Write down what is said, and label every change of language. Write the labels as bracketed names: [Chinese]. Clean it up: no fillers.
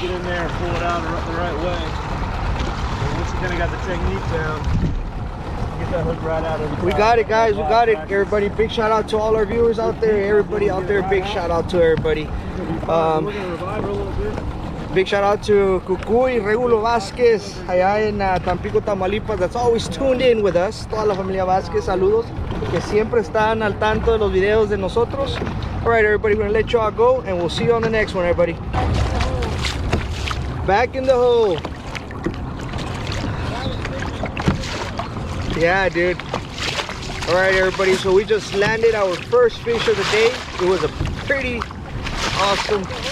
[English] Get in there and pull it out the right way. So once you kind of got the technique down, get that hook right out every time. We got it, guys. We got it. Everybody, big shout out to all our viewers out there. Everybody out there, big shout out to everybody. We're gonna revive her a little bit. Big shout out to Cucuy, Regulo Vázquez, [Spanish] allá en [English] Tampico, Tamaulipas. That's always tuned in with us. [Spanish] Toda la familia Vázquez, saludos. Que siempre están al tanto de los videos de nosotros. [English] All right, everybody, we're gonna let y'all go, and we'll see you on the next one, everybody. Back in the hole. Yeah, dude. All right, everybody. So we just landed our first fish of the day. It was a pretty awesome.